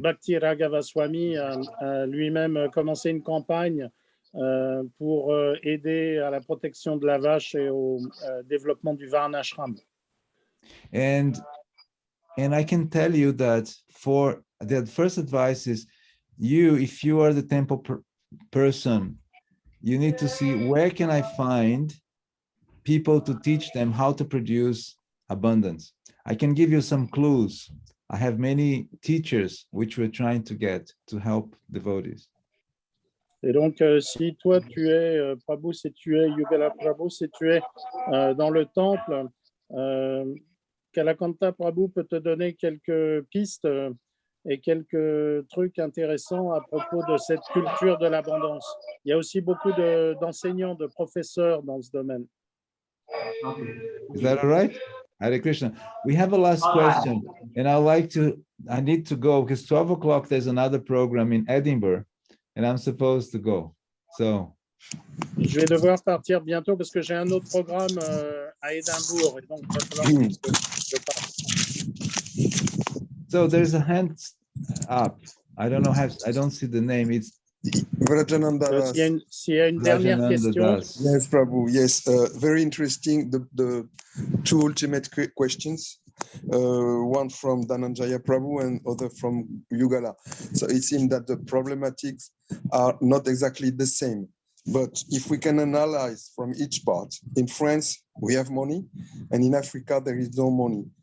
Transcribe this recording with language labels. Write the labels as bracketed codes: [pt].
[fr] Bhakti Raghava Swami a lui-même commencé une campagne pour aider à la protection de la vache et au développement du Varnashram. [en] And I can tell you that for the first advice is if you are the temple person, you need to see where can I find people to teach them how to produce abundance. I can give you some clues. I have many teachers which we're trying to get to help devotees. [fr] Et donc, si toi, tu es Prabhu, si tu es Yugala Prabhu, si tu es dans le temple, Kalakantha Prabhu peut te donner quelques pistes et quelques trucs intéressants à propos de cette culture de l'abondance. Il y a aussi beaucoup d'enseignants, de professeurs dans ce domaine. [en] Is that all right? Hare Krishna. We have a last All right. question, and I need to go because 12 o'clock there's another program in Edinburgh, and I'm supposed to go. So. [fr] Je vais devoir partir bientôt parce que j'ai un autre programme à Édimbourg et donc il va falloir que je parte. [en] So there's a hand up. I don't know how. I don't see the name. It's Vrajananda. [fr] S'il y a une dernière question. [en] Yes, Prabhu. Yes, very interesting. The two ultimate questions. One from Dhananjaya Prabhu and other from Yugala. So it seems that the problematics are not exactly the same. But if we can analyze from each part, in France, we have money, and in Africa, there is no money.